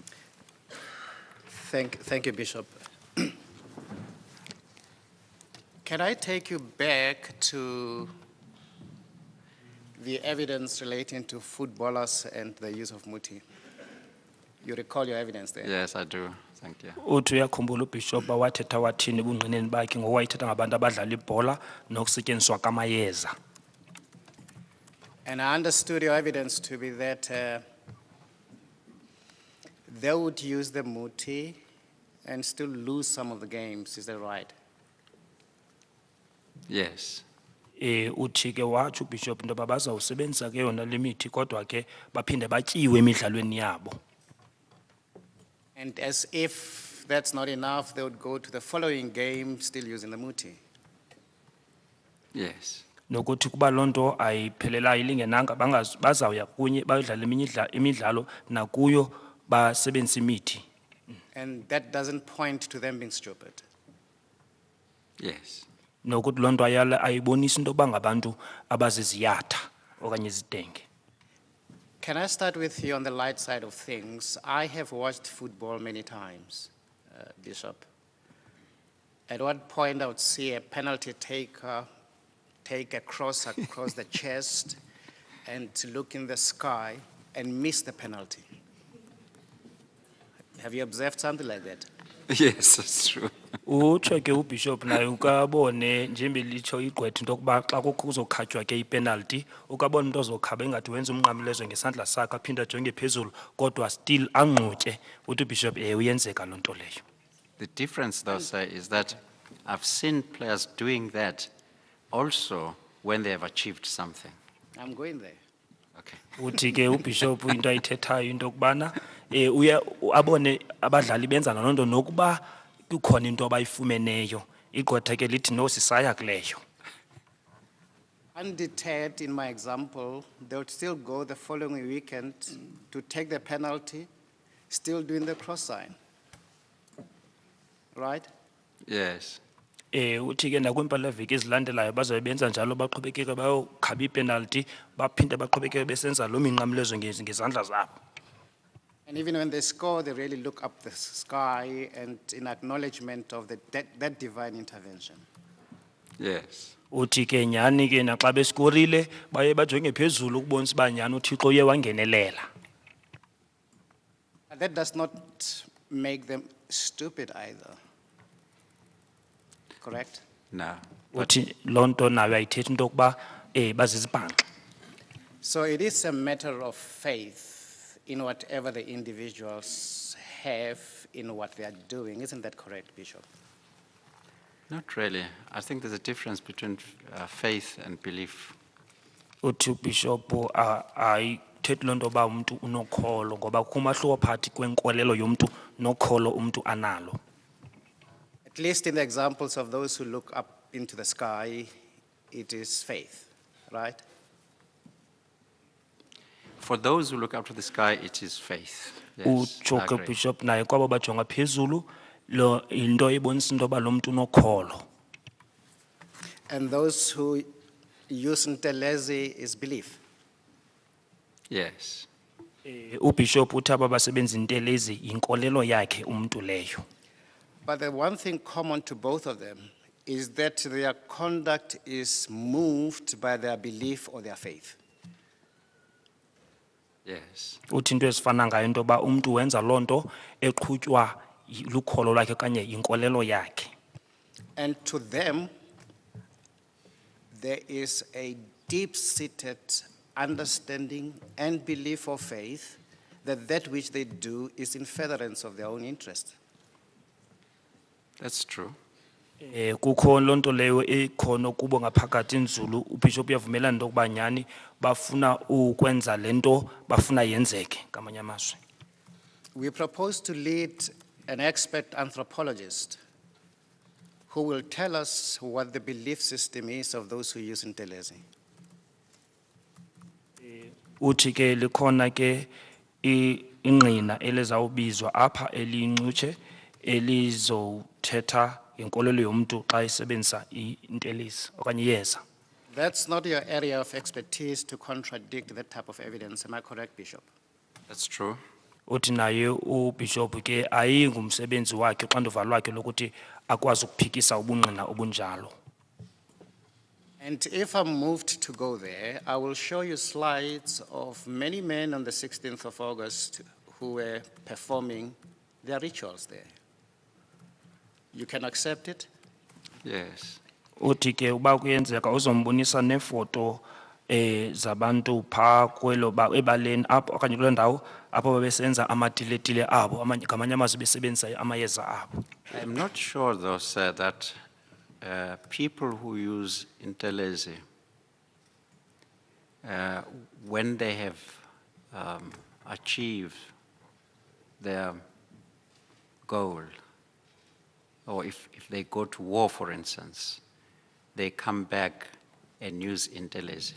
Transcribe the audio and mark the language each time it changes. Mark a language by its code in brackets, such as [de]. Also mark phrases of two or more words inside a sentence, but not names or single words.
[en] Thank you, Bishop. Can I take you back to the evidence relating to footballers and the use of muti? You recall your evidence there? Yes, I do. Thank you. [xh] Uthi uyakhumbula uBishop wathetha wathini ebungqineni bakhe ngowayithetha ngabantu abadlala ibhola nokusetyenziswa kamayeza. [en] And I understood your evidence to be that they would use the muti and still lose some of the games. Is that right? Yes. [xh] Uthi ke watsho uBishop into yoba bazawusebenzisa ke yona le mithi kodwa ke baphinde batyiwe emidlalweni yabo. [en] And as if that's not enough, they would go to the following game still using the muti. Yes. [xh] Nokuthi kuba loo nto ayiphelelayo ilingenanga bazawuya kunye bayodlala eminye imidlalo nakuyo basebenzisa imithi. [en] And that doesn't point to them being stupid. Yes. [xh] Nokuthi loo nto ayibonisa into yoba ngabantu abaziziyatha okanye izidenge. [en] Can I start with you on the light side of things? I have watched football many times, Bishop. At what point I would see a penalty taker take a cross across the chest and to look in the sky and miss the penalty. Have you observed something like that? Yes, that's true. [xh] Utsho ke uBishop naye ukabone njembe litsho igqwetha into yokuba xa kuzokhatywa ke ipenalty ukabona into ozokhaba engathi wenza umnqamlezo ngesandla sakhe aphinda ajonge phezulu kodwa still angqutye uthi uBishop uyenzeka loo nto leyo. [en] The difference, though, sir, is that I've seen players doing that also when they have achieved something. I'm going there. Okay. [xh] Uthi ke uBishop into ayithethayo into yokubana uya abone abadlali benza loo nto nokuba kukhona into abayifumeneyo igqwetha ke lithi no sisaya kuleyo. [en] Undeterred in my example, they would still go the following weekend to take the penalty, still doing the cross sign. Right? Yes. [xh] Uthi ke nakwiimpelaveki ezilandelayo bazabe benza njalo baqhubekeke bayokhaba ipenalty baphinde baqhubekeke besenza loo minqamlezo ngezandla zabo. [en] And even when they score, they really look up the sky and in acknowledgement of that divine intervention. Yes. [xh] Uthi ke nyani ke naxa beskorile baye bajonge phezulu ukubonisa uba nyani uThixo uye wangenelela. [en] But that does not make them stupid either. Correct? No. [xh] Uthi loo nto nayo ayithethi into yokuba bazizibhanqa. [en] So it is a matter of faith in whatever the individuals have in what they are doing. Isn't that correct, Bishop? Not really. I think there's a difference between faith and belief. [xh] Uthi uBishop ayithethi loo nto yoba umntu unokholo ngoba kukho umahluko phakathi kwenkolelo yomntu nokholo umntu analo. [en] At least in the examples of those who look up into the sky, it is faith, right? For those who look up to the sky, it is faith. Yes, I [xh] Utsho ke [en] agree. [xh] uBishop naye kwabo bajonga phezulu lo into ebonisa into yoba lo mntu unokholo. [en] And those who use ntelezi is belief. Yes. [xh] uBishop uthi aba basebenza intelezi inkolelo yakhe umntu leyo. [en] But the one thing common to both of them is that their conduct is moved by their belief or their faith. Yes. [xh] Uthi into ezifana ngayo into yoba umntu wenza loo nto eqhutywa lukholo lwakhe okanye inkolelo yakhe. [en] And to them, there is a deep-seated understanding and belief of faith that that which they do is in furtherance of their own interest. That's true. [xh] Kukho loo nto leyo ekhona kubo ngaphakathi nzulu uBishop uyavumelana into yokuba nyani bafuna ukwenza le nto bafuna yenzeke ngamanye amazwi. [en] We propose to lead an expert anthropologist who will tell us what the belief system is of those who use ntelezi. [xh] Uthi ke likhona ke ingqina elizawubizwa apha eliyincutshe elizothetha inkolelo yomntu xa isebenzisa intelezi okanye iyeza. [en] That's not your area of expertise to contradict that type of evidence. Am I correct, Bishop? That's true. [xh] Uthi naye uBishop ke ayingumsebenzi wakhe uxanduva lwakhe lokuthi akwazi ukuphikisa ubungqina obunjalo. [en] And if I'm moved to go there, I will show you slides of many men on the 16th of August who were performing There are rituals there. You can accept it? Yes. [xh] Uthi ke uba kuyenzeka uzombonisa nefoto zabantu pha kwelo ebaleni apho okanye kuloo ndawo apho babesenza amatiletile abo ngamanye amazwi besebenzisa amayeza abo. [en] I'm not sure though, sir, that people who use Intelezi, when they have achieved their goal, or if they go to war, for instance, they come back and use Intelezi.